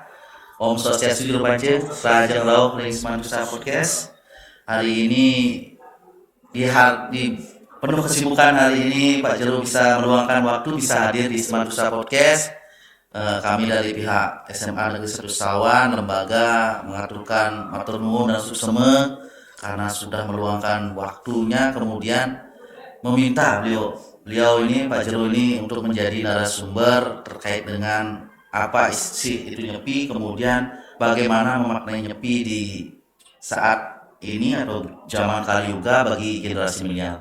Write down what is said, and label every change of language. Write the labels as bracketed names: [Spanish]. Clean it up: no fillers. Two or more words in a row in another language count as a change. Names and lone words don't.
[Indonesian] Om Swastiastu Juru Pance, Raja Lauk dari Semandusa Podcast. Hari ini di penuh kesibukan hari ini Pak Jero bisa meluangkan waktu bisa hadir di Semandusa Podcast. Kami dari pihak SMA Negeri 1 Sawan, lembaga mengaturkan [Javanese] matur nuwun [Indonesian] dan suseme karena sudah meluangkan waktunya, kemudian meminta beliau ini Pak Jero ini untuk menjadi narasumber terkait dengan apa isi itu nyepi, kemudian bagaimana memaknai nyepi di saat ini atau zaman Kaliuga bagi generasi milenial.